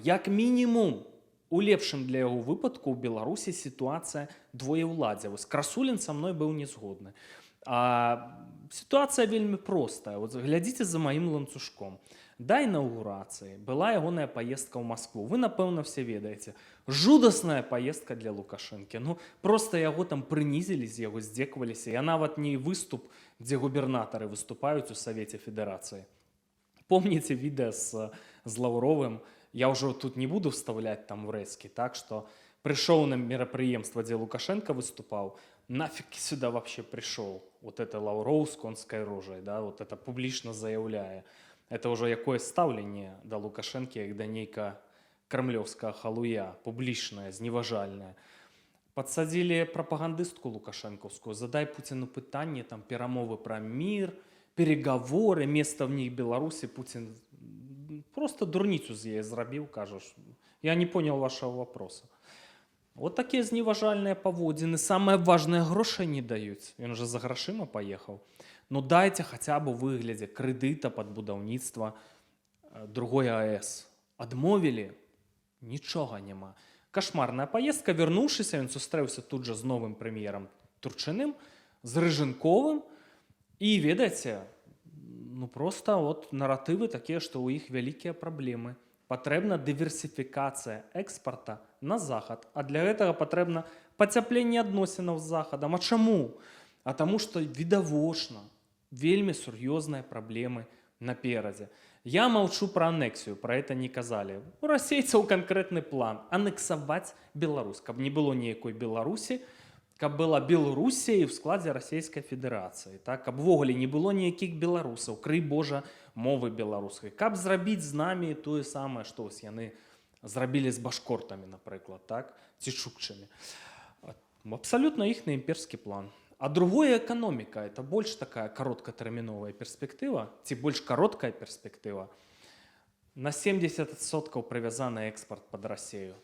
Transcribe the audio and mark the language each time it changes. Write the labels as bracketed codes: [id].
[be] Як мінімум, у лепшым для яго выпадку ў Беларусі сітуацыя двоеўладдзя. Вось Красулін са мной быў не згодны. А сітуацыя вельмі простая. Глядзіце за маім ланцужком. Да інаўгурацыі была ягоная паездка ў Маскву. Вы, напэўна, все ведаеце. Жудасная паездка для Лукашэнкі. Проста яго там прынізілі, з яго здзекаваліся. Я нават не выступ, дзе губернатары выступаюць у Савеце Федэрацыі. Помніце відэа з Лаўровым? Я ўжо тут не буду вставляць там урэзкі, так што прыйшоў на мерапрыемства, дзе Лукашенко выступаў, [ru] нафиг сюда вообще пришел? [be] Вот это Лаўроў з конскай рожай, да, вот это публічна заяўляе. Это ўжо якое стаўленне да Лукашэнкі, як да нейка крамлёўскага халуя, публічнае, зневажальнае. Падсадзілі прапагандыстку лукашэнкаўскую, задай Пуціну пытанне, там перамовы пра мір, переговоры, место в них Беларусі. Путін просто дурніцу з яе зрабіў, кажаш. [ru] Я не понял вашего вопроса. [be] Вот такія зневажальныя паводзіны. Самае важнае, грошай не даюць. Ён жа за грашыма паехаў. Дайце хаця б у выглядзе крэдыта пад будаўніцтва другой АЭС. Адмовілі? Нічога няма. Кашмарная паездка. Вярнуўшыся, ён сустрэўся тут жа з новым прэм'ерам Турчыным, з Рыжынковым. І, ведаеце, проста наратывы такія, што ў іх вялікія праблемы. Патрэбна дыверсіфікацыя экспарта на захад. А для гэтага патрэбна пацяпленне адносінаў з захадам. А чаму? А таму што відавочна, Вельмі сур'ёзныя праблемы наперадзе. [ru] Я молчу про аннексію, про это не казалі. [be] У расейцаў канкрэтны план анексаваць Беларусь, каб не было ніякой Беларусі, каб была Беларусія і ў складзе Расійскай Федэрацыі, так? Каб увогуле не было ніякіх беларусаў, крый Божа, мовы беларускай, каб зрабіць з намі тое самае, што вось яны зрабілі з башкортамі, напрыклад, так? Ці чукчамі. Абсалютна іхны імперскі план. [ru] А другое экономика, это больше такая короткотерминовая перспектива, [be] ці больш короткая перспектива. [ru] На 70% привязаны экспорт под Россию.